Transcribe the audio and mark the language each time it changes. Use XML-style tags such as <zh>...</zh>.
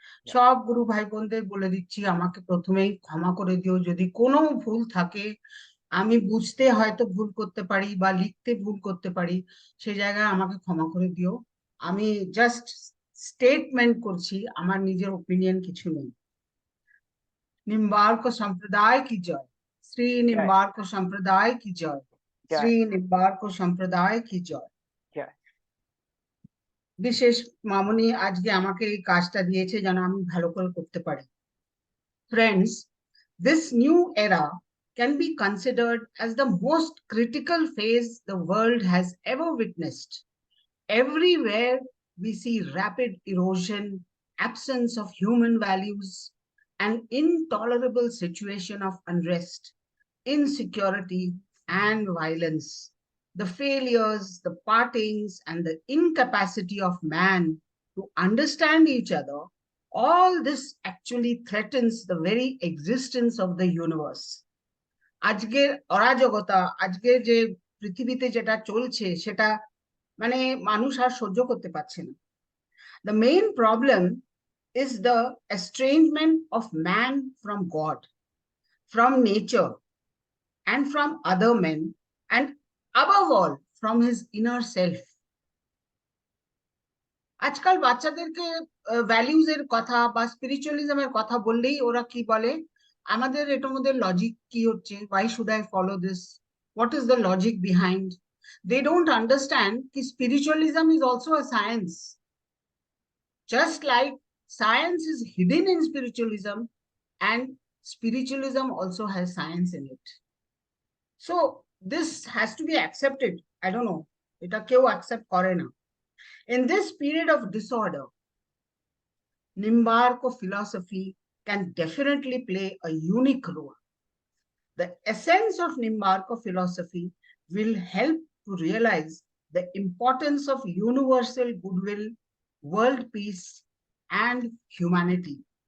<bn>সব গুরু ভাই বোনদের বলে দিচ্ছি, আমাকে প্রথমেই ক্ষমা করে দিও যদি কোনো ভুল থাকে। আমি বুঝতে হয়তো ভুল করতে পারি বা লিখতে ভুল করতে পারি, সে জায়গায় আমাকে ক্ষমা করে দিও। আমি জাস্ট স্টেটমেন্ট করছি, আমার নিজের ওপিনিয়ন কিছু নেই।</bn> <hi>निम्बार्क संप्रदाय की जय, श्री निम्बार्क संप्रदाय की जय, श्री निम्बार्क संप्रदाय की जय।</hi> <bn>বিশেষ মামুনি আজকে আমাকে এই কাজটা দিয়েছে যেন আমি ভালো করে করতে পারি।</bn> <en>Friends, this new era can be considered as the most critical phase the world has ever witnessed. Everywhere we see rapid erosion, absence of human values, an intolerable situation of unrest, insecurity, and violence. The failures, the partings, and the incapacity of man to understand each other, all this actually threatens the very existence of the universe.</en> <bn>আজকের অরাজকতা, আজকে যে পৃথিবীতে যেটা চলছে সেটা মানে মানুষ আর সহ্য করতে পারছে না।</bn> <en>The main problem is the estrangement of man from God, from nature, and from other men, and above all, from his inner self.</en> <bn>আজকাল বাচ্চাদেরকে ভ্যালিউজ এর কথা বা স্পিরিচুয়ালিজমের কথা বললেই ওরা কি বলে, আমাদের এটার মধ্যে লজিক কি হচ্ছে,</bn> <en>why should I follow this, what is the logic behind? They don't understand that spiritualism is also a science. Just like science is hidden in spiritualism, and spiritualism also has science in it. So this has to be accepted. I don't know,</en> <bn>এটা কেউ accept করে না।</bn> <en>In this period of disorder, Nimbarka philosophy can definitely play a unique role. The essence of Nimbarka philosophy will help to realize the importance of universal goodwill, world peace, and humanity.</en>